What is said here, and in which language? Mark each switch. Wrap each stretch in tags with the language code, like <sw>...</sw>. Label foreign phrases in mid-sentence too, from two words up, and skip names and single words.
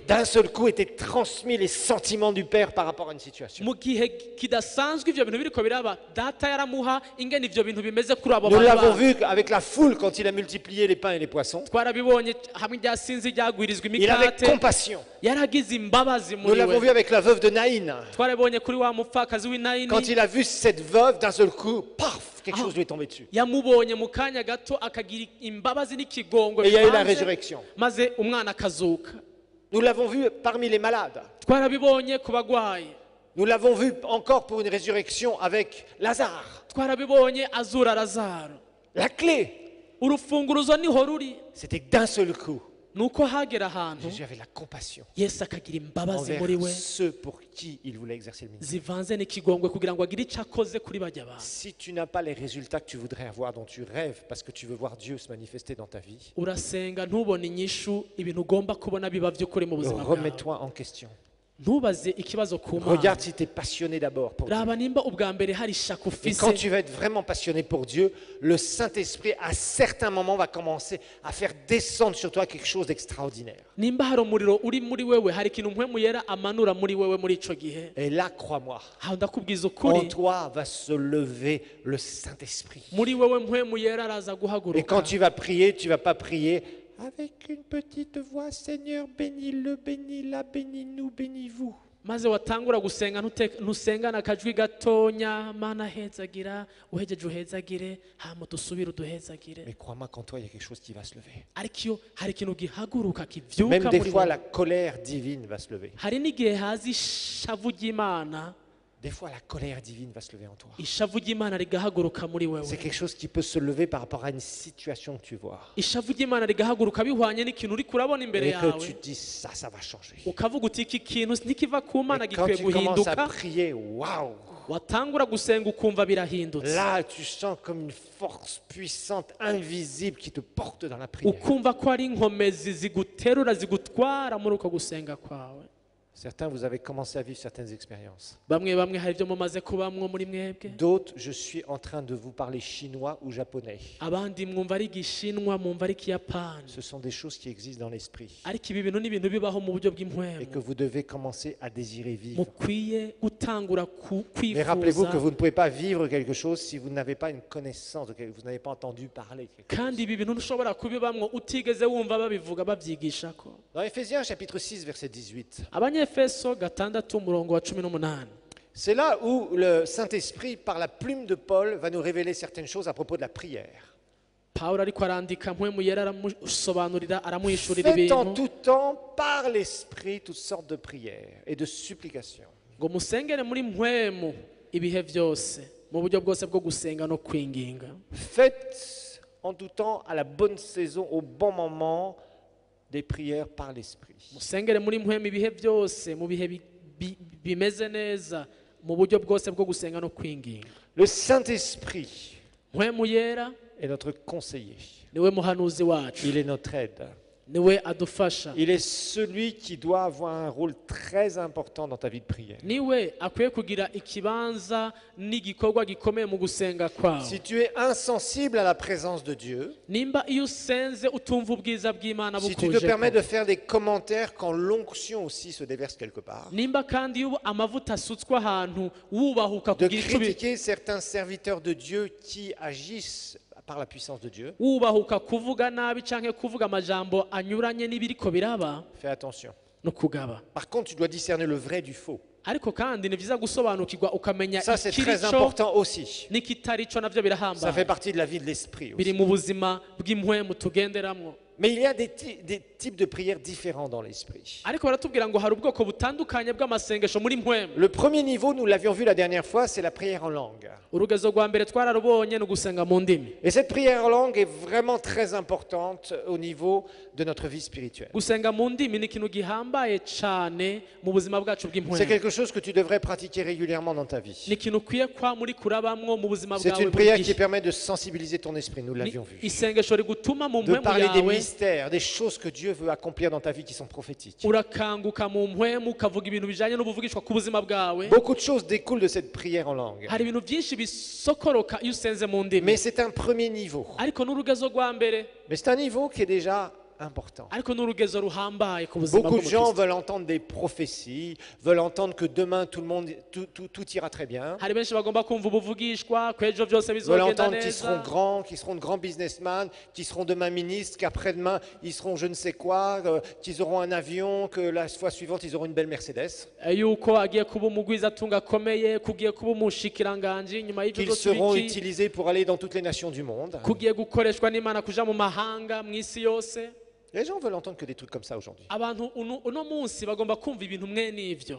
<fr>d'un seul coup, étaient transmis les sentiments du Père par rapport à une situation.</fr> <rn>mu gihe kidasanzwe ivyo bintu biriko biraba data yaramuha ingene ivyo bintu bimeze kuri abo</rn> <fr>Nous l'avons</fr> <rn>bantu.</rn> <fr>vu avec la foule quand il a multiplié les pains et les poissons.</fr> <rn>Twarabibonye hamwe ryasinzi ryagwirizwa</rn> <fr>Il avait</fr> <rn>imikate</rn> <fr>compassion.</fr> <rn>yaragize imbabazi</rn> <fr>Nous</fr> <rn>muri</rn> <fr>l'avons vu</fr> <rn>we.</rn> <fr>avec la veuve de Naïn.</fr> <rn>Twarabibonye kuri wa mupfakazi w'i Naini.</rn> <fr>Quand il a vu cette veuve, d'un seul coup, paf, quelque chose lui est tombé dessus.</fr> <rn>yamubonye mu kanya gato akagira imbabazi n'ikigongo</rn> <fr>Et il y a eu la</fr> <rn>bivanze,</rn> <fr>résurrection.</fr> <rn>maze umwana akazuka.</rn> <fr>Nous l'avons vu parmi les malades.</fr> <rn>Twarabibonye ku bagwayi,</rn> <fr>Nous l'avons vu encore pour une résurrection avec Lazare.</fr> <rn>twarabibonye azura Lazaro.</rn> <fr>La clé,</fr> <rn>Urufunguruzo niho ruri,</rn> <fr>c'était que d'un seul coup,</fr> <rn>nuko hagera ahantu</rn> <fr>Jésus avait la compassion</fr> <rn>Yesu akagira imbabazi muri</rn> <fr>envers</fr> <rn>we</rn> <fr>ceux pour qui il voulait exercer le ministère.</fr> <rn>zivanze n'ikigongwe kugira ngo agire icyo akoze kuri bajya bantu.</rn> <fr>Si tu n'as pas les résultats que tu voudrais avoir, dont tu rêves, parce que tu veux voir Dieu se manifester dans ta vie,</fr> <rn>Urasenga ntubone inyishu ibintu ugomba kubona biba by'ukuri mu buzima bwawe.</rn> <fr>remets-toi en question.</fr> <rn>Ntubaze ikibazo ku Mana.</rn> <fr>Regarde si tu es passionné d'abord pour Dieu.</fr> <rn>Raba nimba ubwa mbere hari ishaka</rn> <fr>Et</fr> <rn>ufise.</rn> <fr>quand tu vas être vraiment passionné pour Dieu, le Saint-Esprit, à certains moments, va commencer à faire descendre sur toi quelque chose d'extraordinaire.</fr> <rn>Nimba hari umuriro uri muri wewe, hari ikintu mpwemu yera amanura muri wewe muri ico gihe.</rn> <fr>Et là, crois-moi,</fr> <rn>Aho ndakubwiza</rn> <fr>en</fr> <rn>ukuri,</rn> <fr>toi va se lever le Saint-Esprit.</fr> <rn>muri wewe mpwemu yera araza</rn> <fr>Et</fr> <rn>guhaguruka.</rn> <fr>quand tu vas prier, tu ne vas pas prier avec une petite voix, Seigneur, bénis-le, bénis-la, bénis-nous, bénis-vous.</fr> <rn>maze watangura gusenga ntusengana akajwi gatonya, Mana hezagira, uhejeje uhezagire, hama dusubire uduhezagire.</rn> <fr>Mais crois-moi qu'en toi, il y a quelque chose qui va se lever.</fr> <rn>Ariko iyo hari ikintu gihaguruka</rn> <fr>Même</fr> <rn>kivyuka</rn> <fr>des</fr> <rn>muri</rn> <fr>fois,</fr> <rn>wewe.</rn> <fr>la colère divine va se lever.</fr> <rn>Hari n'igihe haza ishavu ry'Imana,</rn> <fr>Des fois, la colère divine va se lever en toi.</fr> <rn>ishavu ry'Imana rigahaguruka muri</rn> <fr>C'est</fr> <rn>wewe.</rn> <fr>quelque chose qui peut se lever par rapport à une situation que tu vois.</fr> <rn>Ishavu ry'Imana rigahaguruka bihwanye n'ikintu uri kurabona imbere</rn> <fr>Et que</fr> <rn>yawe.</rn> <fr>tu te dis, ça va changer.</fr> <rn>Ukavuga uti iki kintu ntikiva ku Mana</rn> <fr>Et quand</fr> <rn>gikwiye</rn> <fr>tu commences à</fr> <rn>guhinduka.</rn> <fr>prier, waouh!</fr> <rn>Watangura gusenga ukumva birahindutse.</rn> <fr>Là, tu sens comme une force puissante, invisible, qui te porte dans la prière.</fr> <rn>Ukumva ko ari inkomezi ziguterura zigutwara muri uko gusenga kwawe.</rn> <fr>Certains, vous avez commencé à vivre certaines expériences.</fr> <rn>Bamwe hari ibyo mumaze kubamwo muri mwebwe.</rn> <fr>D'autres, je suis en train de vous parler chinois ou japonais.</fr> <rn>Abandi mwumva ari igishinwa, mwumva ari ikiyapani.</rn> <fr>Ce sont des choses qui existent dans l'esprit</fr> <rn>Ariko ibi bintu ni ibintu bibaho mu buryo</rn> <fr>et que</fr> <rn>bw'impwemu.</rn> <fr>vous devez commencer à désirer vivre.</fr> <rn>Mukwiye gutangura</rn> <fr>Mais rappelez-vous que</fr> <rn>kwifuza.</rn> <fr>vous ne pouvez pas vivre quelque chose si vous n'avez pas une connaissance, vous n'avez pas entendu parler de quelque chose.</fr> <rn>Kandi ibi bintu ntushobora kubibamwo utigeze wumva babivuga babyigishako.</rn> <fr>Dans Éphésiens chapitre 6, verset 18,</fr> <rn>Abanyefeso 6:18.</rn> <fr>c'est là où le Saint-Esprit, par la plume de Paul, va nous révéler certaines choses à propos de la prière.</fr> <rn>Pawulo ariko arandika mpwemu yera aramusobanurira aramuhishurira</rn> <fr>Faites en</fr> <rn>ibintu</rn> <fr>tout temps, par l'Esprit, toutes sortes de prières et de supplications.</fr> <rn>ngo musengere muri mpwemu ibihe byose mu buryo bwose bwo gusenga no kwinginga.</rn> <fr>Faites en tout temps, à la bonne saison, au bon moment, des prières par l'Esprit.</fr> <rn>Musengere muri mpwemu ibihe byose mu bihe bimeze neza mu buryo bwose bwo gusenga no kwinginga.</rn> <fr>Le Saint-Esprit</fr> <rn>Mpwemu yera</rn> <fr>est notre conseiller.</fr> <rn>niwe muhanuzi wacu,</rn> <fr>Il est notre aide.</fr> <rn>niwe adufasha,</rn> <fr>Il est celui qui doit avoir un rôle très important dans ta vie de prière.</fr> <rn>niwe akwiye kugira ikibanza n'igikorwa gikomeye mu gusenga kwawe.</rn> <fr>Si tu es insensible à la présence de Dieu,</fr> <rn>Nimba iyo usenze utumva ubwiza bw'Imana</rn> <fr>si tu te permets</fr> <rn>bukuje,</rn> <fr>de faire des commentaires quand l'onction aussi se déverse quelque part,</fr> <rn>nimba kandi iyo amavuta asutswe ahantu wubahuka</rn> <fr>de</fr> <rn>kugira icyo</rn> <fr>critiquer certains serviteurs de Dieu qui agissent par la puissance de Dieu,</fr> <rn>wubahuka kuvuga nabi canke kuvuga amajambo anyuranye n'ibiriko biraba</rn> <fr>fais attention.</fr> <rn>no kugaba.</rn> <fr>Par contre, tu dois discerner le vrai du faux.</fr> <rn>Ariko kandi ni byiza gusobanukirwa ukamenya</rn> <fr>Ça, c'est très</fr> <rn>ikirico</rn> <fr>important aussi.</fr> <rn>n'ikitarico navyo</rn> <fr>Ça fait</fr> <rn>birahambaye,</rn> <fr>partie de la vie de l'esprit</fr> <rn>biri</rn> <fr>aussi.</fr> <rn>mu buzima bw'impwemu tugenderamwo.</rn> <fr>Mais il y a des types de prières différents dans l'esprit.</fr> <rn>ariko baratubwira ngo hari ubwoko butandukanye bw'amasengesho muri mpwemu.</rn> <fr>Le premier niveau, nous l'avions vu la dernière fois, c'est la prière en langue.</fr> <rn>Urugezo rwa mbere twararubonye ni ugusenga mu ndimi.</rn> <fr>Et cette prière en langue est vraiment très importante au niveau de notre vie spirituelle.</fr> <rn>Gusenga mu ndimi ni ikintu gihambaye cyane mu buzima bwacu</rn> <fr>C'est</fr> <rn>bw'impwemu.</rn> <fr>quelque chose que tu devrais pratiquer régulièrement dans ta vie.</fr> <rn>Ni ikintu ukwiye kwa muri kurabamwo mu buzima</rn> <fr>C'est</fr> <rn>bwawe</rn> <fr>une prière</fr> <rn>buri</rn> <fr>qui</fr> <rn>gihe.</rn> <fr>permet de sensibiliser ton esprit, nous</fr> <rn>Ni</rn> <fr>l'avions vu.</fr> <rn>isengesho rigutuma mu</rn> <fr>De</fr> <rn>mpwemu</rn> <fr>parler des</fr> <rn>yawe</rn> <fr>mystères, des choses que Dieu veut accomplir dans ta vie qui sont prophétiques.</fr> <rn>urakanguka mu mpwemu ukavuga ibintu bijanye n'ubuvugishwa ku buzima bwawe.</rn> <fr>Beaucoup de choses découlent de cette prière en langue.</fr> <rn>Hari ibintu byinshi bisokoroka iyo usenze mu ndimi.</rn> <fr>Mais c'est un premier niveau.</fr> <rn>Ariko n'urugezo rwa mbere,</rn> <fr>Mais c'est un niveau qui est déjà important.</fr> <rn>ariko n'urugezo ruhambaye ku buzima</rn> <fr>Beaucoup de gens</fr> <rn>bw'umukristo.</rn> <fr>veulent entendre des prophéties, veulent entendre que demain tout ira très bien,</fr> <rn>Hari benshi bagomba kumva ubuvugishwa ko ejo byose</rn> <fr>veulent</fr> <rn>bizogenda</rn> <fr>entendre qu'ils seront</fr> <rn>neza.</rn> <fr>grands, qu'ils seront de grands businessmen, qu'ils seront demain ministres, qu'après-demain ils seront je ne sais quoi, qu'ils auront un avion, que la fois suivante ils auront une belle Mercedes,</fr> <rn>Yuko agiye kuba umugwizatunga akomeye, kugiye kuba umushikiranganji, nyuma y'ibyo</rn> <fr>qu'ils</fr> <rn>byose</rn> <fr>seront</fr> <rn>biki,</rn> <fr>utilisés pour aller dans toutes les nations du monde.</fr> <rn>kugiye gukoreshwa n'Imana kuja mu mahanga mu isi yose.</rn> <fr>Les gens veulent entendre que des trucs comme ça aujourd'hui.</fr> <rn>Abantu uno munsi bagomba kumva ibintu mwe n'ivyo.</rn>